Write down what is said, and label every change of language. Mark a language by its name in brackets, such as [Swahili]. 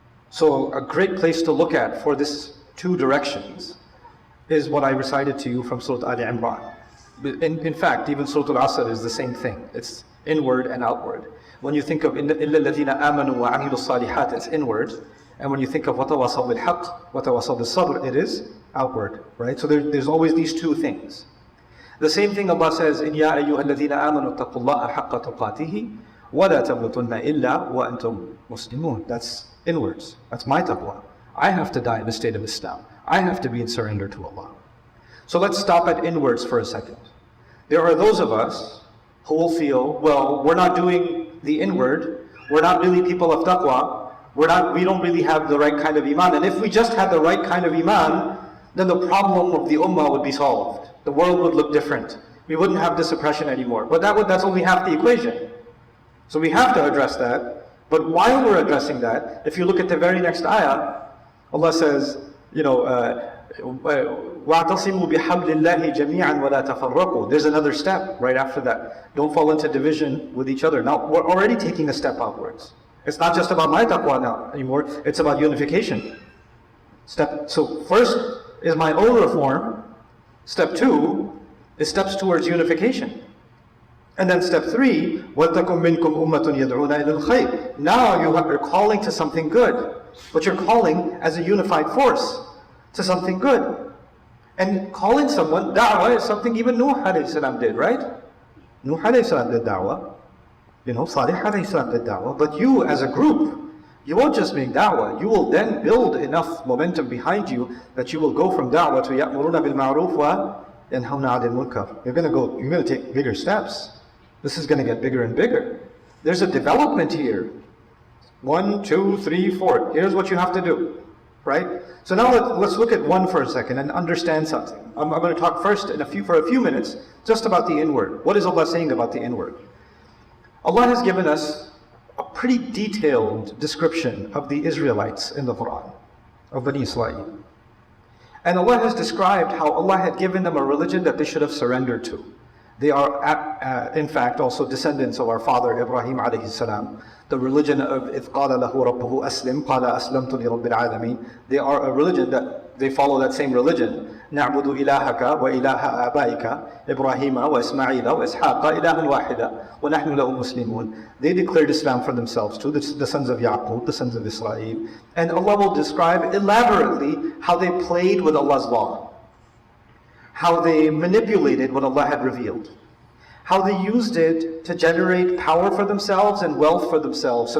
[English] So a great place to look at for this two directions is what I recited to you from Surah Ali Imran. In fact, even Surah Al-Asr is the same thing. It's inward and outward. When you think of [Arabic] إِلَّا الَّذِينَ آمَنُوا وَعَمِلُوا الصَّالِحَاتِ, [English] it's inward. And when you think of [Arabic] وَتَوَاصَوْا بِالْحَقِّ وَتَوَاصَوْا بِالصَّبْرِ, [English] it is outward. Right? So there's always these two things. The same thing Allah says in [Arabic] يَا أَيُّهَا الَّذِينَ آمَنُوا اتَّقُوا اللَّهَ حَقَّ تُقَاتِهِ وَلَا تَمُوتُنَّ إِلَّا وَأَنْتُمْ مُسْلِمُونَ. [English] That's inwards. That's my taqwa. I have to die in the state of Islam. I have to be in surrender to Allah. So let's stop at inwards for a second. There are those of us who will feel, well, we're not doing the inward, we're not really people of taqwa, we don't really have the right kind of iman. And if we just had the right kind of iman, then the problem of the ummah would be solved. The world would look different. We wouldn't have this oppression anymore. But that's only half the equation. So we have to address that. But while we're addressing that, if you look at the very next ayah, Allah says, [Arabic] وَاعْتَصِمُوا بِحَبْلِ اللَّهِ جَمِيعًا وَلَا تَفَرَّقُوا. [English] There's another step right after that. Don't fall into division with each other. Now, we're already taking a step outwards. It's not just about my taqwa now anymore, it's about unification. So first is my own reform. Step 2 is steps towards unification. And then step 3, [Arabic] وَلْتَكُمْ مِنْكُمْ أُمَّةٌ يَدْعُونَ إِلَى الْخَيْرِ. [English] Now you're calling to something good, but you're calling as a unified force to something good. And calling someone, da'wah is something even Nuh alayhi salam did, right? Nuh alayhi salam did da'wah. Salih alayhi salam did da'wah. But you as a group, you won't just make da'wah, you will then build enough momentum behind you that you will go from da'wah to [Arabic] يَأْمُرُونَ بِالْمَعْرُوفِ وَيَنْهَوْنَ عَنِ الْمُنْكَرِ. [English] You're going to take bigger steps. This is going to get bigger and bigger. There's a development here. 1, 2, 3, 4. Here's what you have to do. Right? So now let's look at one for a second and understand something. I'm going to talk first for a few minutes just about the inward. What is Allah saying about the inward? Allah has given us a pretty detailed description of the Israelites in the Quran, of Bani Israel. And Allah has described how Allah had given them a religion that they should have surrendered to. They are, in fact, also descendants of our father Ibrahim alayhi salam. The religion of [Arabic] إِذْ قَالَ لَهُ رَبُّهُ أَسْلِمْ قَالَ أَسْلَمْتُ لِرَبِّ الْعَالَمِينَ. [English] They are a religion that they follow that same religion. [Arabic] نَعْبُدُ إِلَهَكَ وَإِلَهَ آبَائِكَ إِبْرَاهِيمَ وَإِسْمَعِيلَ وَإِسْحَاقَ إِلَهًا وَاحِدًا وَنَحْنُ لَهُ مُسْلِمُونَ. [English] They declared Islam for themselves too, the sons of Yaqub, the sons of Israel. And Allah will describe elaborately how they played with Allah's law, how they manipulated what Allah had revealed, how they used it to generate power for themselves and wealth for themselves.